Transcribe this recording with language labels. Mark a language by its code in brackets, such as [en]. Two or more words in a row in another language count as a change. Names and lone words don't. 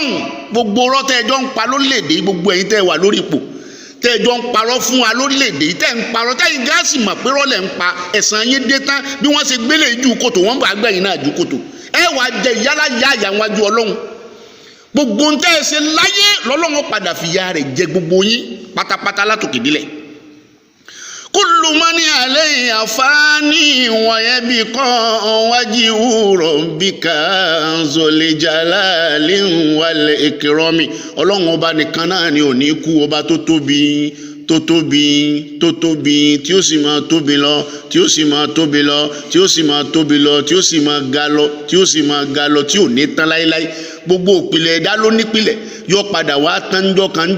[yo] Gbogbo ọ̀rọ̀ tẹ́ ẹjọ́ ń pa lórílẹ̀‐èdè, gbogbo ẹ̀yin tẹ́ wà lórí ipò, tẹ́ ẹjọ́ ń parọ́ fún wa lórílẹ̀‐èdè, tẹ́ ń parọ́, tẹ́yìn gáàsì mọ̀ pé rọ́lẹ̀ ń pa, ẹ̀san yín dé tán, bí wọ́n ṣe gbélé ju kòtò, wọ́n bá gbẹ̀yìn náà ju kòtò. Ẹ wà jẹ ìyálà yá àyàwájú Ọlọ́run. Gbogbo ń tẹ́ ẹ ṣe láyé lọ́lọ́run padà fìyà rẹ̀ jẹ gbogbo yín pátápátá látòkè délẹ̀. [ar] كل من عليها فان ويبقى وجه ربك ذو الجلال والإكرام. [yo] Ọlọ́run ọba nìkan náà ni ò ní kú, ọba tó tóbi, tí ó sì máa tóbi lọ, tí ó sì máa tóbi lọ, tí ó sì máa tóbi lọ, tí ó sì máa ga lọ, tí ó sì máa ga lọ, tí ò ní tán láíláí. Gbogbo òpìlẹ̀ ẹ̀dá ló nípìlẹ̀, yóò padà wá tánjọ́ kanjọ́.